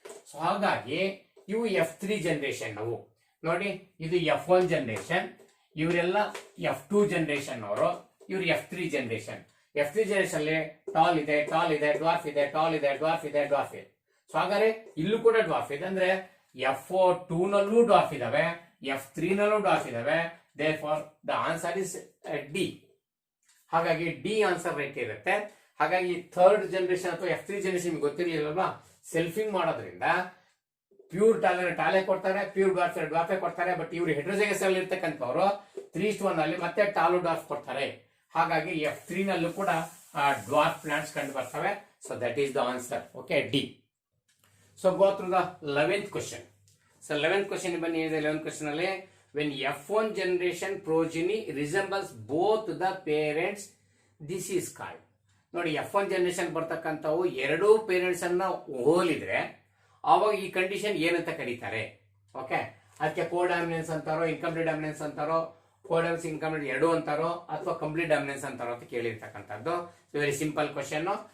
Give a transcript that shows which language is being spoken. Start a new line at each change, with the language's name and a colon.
Kannada: So ಹಾಗಾಗಿ ಇವು F3 generation. ನಾವು ನೋಡಿ, ಇದು F1 ಜನರೇಷನ್, ಇವರೆಲ್ಲ F2 ಜನರೇಷನ್ ಅವರು, ಇವ್ರು F3 ಜನರೇಷನ್. F3 ಜನರೇಷನ್ ಅಲ್ಲಿ ಟಾಲ್ ಇದೆ, ಟಾಲ್ ಇದೆ, ಡ್ವಾರ್ಫ್ ಇದೆ, ಟಾಲ್ ಇದೆ, ಡ್ವಾರ್ಫ್ ಇದೆ, ಡ್ವಾರ್ಫ್ ಇದೆ. ಸೊ ಹಾಗಾದ್ರೆ ಇಲ್ಲೂ ಕೂಡ ಡ್ವಾರ್ಫ್ ಇದೆ. ಅಂದ್ರೆ F2 ನಲ್ಲೂ ಡ್ವಾರ್ಫ್ ಇದಾವೆ, F3 ನಲ್ಲೂ ಡ್ವಾರ್ಫ್ ಇದಾವೆ.
English: therefore the answer is D.
Kannada: ಹಾಗಾಗಿ ಡಿ ಆನ್ಸರ್ ರೈಟ್ ಇರುತ್ತೆ. ಹಾಗಾಗಿ ಥರ್ಡ್ ಜನರೇಷನ್ ಅಥವಾ F3 ಜನರೇಷನ್ ಗೊತ್ತಿರ್ಲಿಲ್ಲಲ್ವಾ, ಸೆಲ್ಫಿಂಗ್ ಮಾಡೋದ್ರಿಂದ ಪ್ಯೂರ್ ಟಾಲೆ ಕೊಡ್ತಾರೆ, ಪ್ಯೂರ್ ಡ್ವಾರ್ಫೆ ಕೊಡ್ತಾರೆ. ಬಟ್ ಇವ್ರು ಹೆಟ್ರೋಜೈಗಸ್ ಅಲ್ಲಿ ಇರ್ತಕ್ಕಂಥವ್ರು 3:1 ಅಲ್ಲಿ ಮತ್ತೆ ಟಾಲು ಡ್ವಾರ್ಫ್ ಕೊಡ್ತಾರೆ. ಹಾಗಾಗಿ F3 ನಲ್ಲೂ ಕೂಡ ಡ್ವಾರ್ಫ್ ಪ್ಲಾಂಟ್ಸ್ ಕಂಡು ಬರ್ತವೆ.
English: So that is the answer.
Kannada: Okay, D.
English: So go through the 11th question. So 11th question ಬನ್ನಿ. 11th question ಅಲ್ಲಿ when F1 generation progeny resembles both the parents, this is called.
Kannada: ನೋಡಿ, F1 generation ಬರ್ತಕ್ಕಂಥವು ಎರಡೂ parents ಅನ್ನ ಹೋಲಿದ್ರೆ ಅವಾಗ ಈ condition ಏನಂತ ಕರೀತಾರೆ? Okay, ಅದಕ್ಕೆ codominance ಅಂತಾರೋ, incomplete dominance ಅಂತಾರೋ, codominance incomplete ಎರಡೂ ಅಂತಾರೋ, ಅಥವಾ ಕಂಪ್ಲೀಟ್ ಡಾಮಿನೆನ್ಸ್ ಅಂತಾರೋ ಅಂತ ಕೇಳಿರ್ತಕ್ಕಂಥದ್ದು.
English: Very simple question.